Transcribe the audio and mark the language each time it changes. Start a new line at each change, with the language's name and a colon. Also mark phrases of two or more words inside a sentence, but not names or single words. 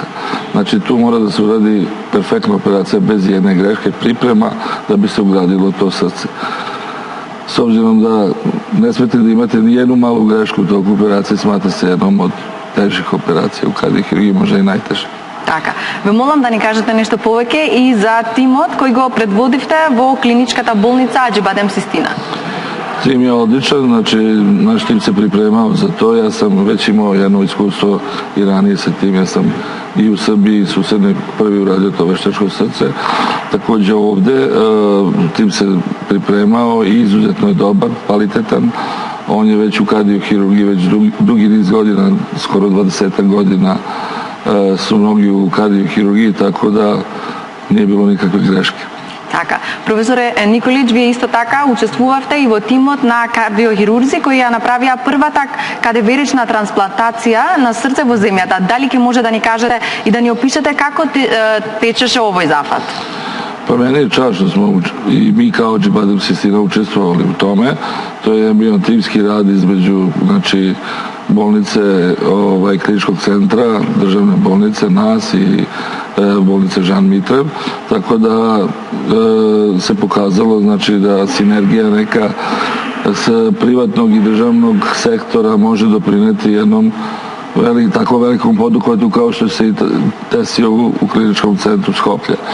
Serbian: Znači tu mora da se uradi perfektna operacija bez jedne greške, priprema da bi se ugradilo to srce. S obzirom da ne smete da imate ni jednu malu grešku u toku operacije, smatra se jednom od težih operacija u kardiokirurgiji, možda i najtežih.
Macedonian: Така, ве молам да ни кажете нешто повеќе и за тимот кој го предводивте во клиничката болница Аџибадем Систина.
Serbian: Tim je odličan, znači naš tim se pripremao za to, ja sam već imao jedno iskustvo i ranije sa tim, ja sam i u Srbiji susednoj prvi uradio to veštačko srce, također ovde tim se pripremao i izuzetno je dobar, kvalitetan, on je već u kardiokirurgiji već dugi niz godina, skoro 20 godina su mnogi u kardiokirurgiji, tako da nije bilo nikakve greške.
Macedonian: Така, професоре Николич, вие исто така учествувавте и во тимот на кардиохирурзи кои ја направија првата кадаверична трансплантација на срце во земјата. Дали ќе може да ни кажете и да ни опишете како течеше овој зафат?
Serbian: Pa meni je čast što smo i mi kao Ađibadem Sistina učestvovali u tome. To je bio timski rad između bolnice kliničkog centra, državne bolnice, nas i bolnice Žan Mitrev. Tako da se pokazalo da sinergija neka s privatnog i državnog sektora može doprineti jednom tako velikom poduhvatu kao što se i desio u kliničkom centru Skoplje.